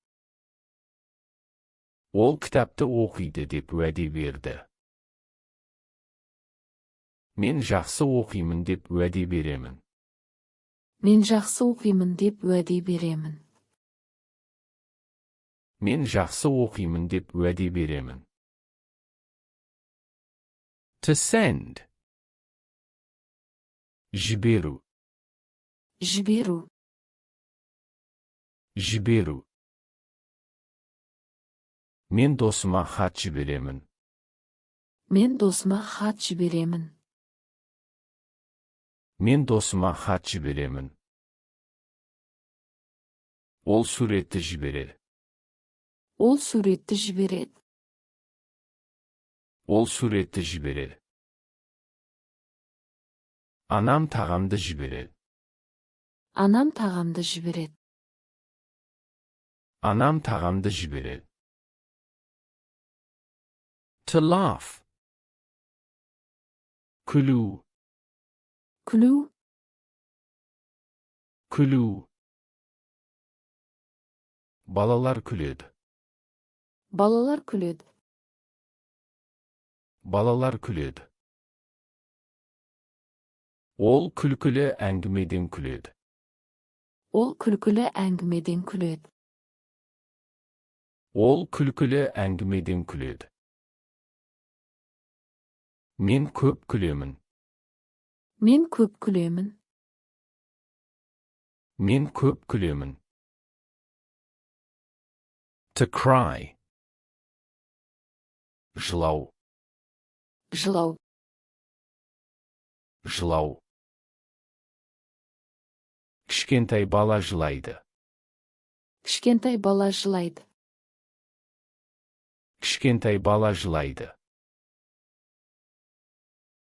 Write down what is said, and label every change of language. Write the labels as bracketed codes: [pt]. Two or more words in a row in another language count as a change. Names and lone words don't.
[kk] Ол кітапты оқиды деп уәде берді. Мен жақсы оқимын деп уәде беремін. Мен жақсы оқимын деп уәде беремін. Мен жақсы оқимын деп уәде беремін. [en] To send. [kk] Жіберу. Жіберу. Жіберу. Мен досыма хат жіберемін. Мен досыма хат жіберемін. Мен досыма хат жіберемін. Ол суретті жібереді. Ол суретті жібереді. Ол суретті жібереді. Анам тағамды жібереді. Анам тағамды жібереді. Анам тағамды жібереді. [en] To laugh. [kk] Күлу. Күлу. Күлу. Балалар күледі. Балалар күледі. Балалар күледі. Ол күлкілі әңгімеден күледі. Ол күлкілі әңгімеден күледі. Ол күлкілі әңгімеден күледі. Мен көп күлемін. Мен көп күлемін. Мен көп күлемін. [en] To cry. [kk] Жылау. Жылау. Жылау. Кішкентай бала жылайды. Кішкентай бала жылайды. Кішкентай бала жылайды.